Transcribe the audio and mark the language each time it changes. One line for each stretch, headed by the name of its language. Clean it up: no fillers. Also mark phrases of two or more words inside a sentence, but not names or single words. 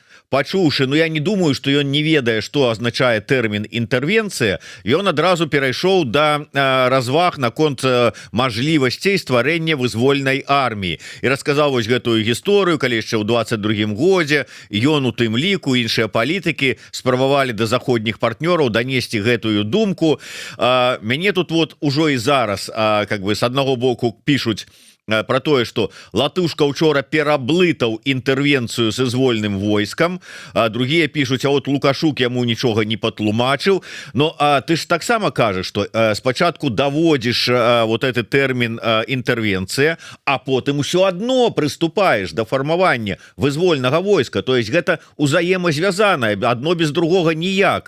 Belarusian: пачуўшы, ну я не думаю, што ён не ведае, што азначае тэрмін інтэрвенцыя, ён адразу перайшоў да разваг наконт мажлівасцей стварэння вызвольнай арміі і расказаў вось гэтую гісторыю, калі яшчэ ў 22-м годзе ён у тым ліку іншыя палітыкі спрабавалі да заходніх партнёраў данесці гэтую думку. Мяне тут вот ужо і зараз
Russian: как бы
Belarusian: с аднаго боку
Russian: пишут про
Belarusian: тое, что Латушка учора пераблытаў інтэрвенцыю с звольным войскам,
Russian: а другие пишут,
Belarusian: а вот Лукашук яму нічога не патлумачыў. Но ты ж таксама кажаш, что спачатку даводзіш
Russian: вот этот
Belarusian: тэрмін інтэрвенцыя, а потым усё адно прыступаеш да фармавання вызвольнага войска.
Russian: То есть
Belarusian: гэта узаемазвязанае, адно без другога ніяк.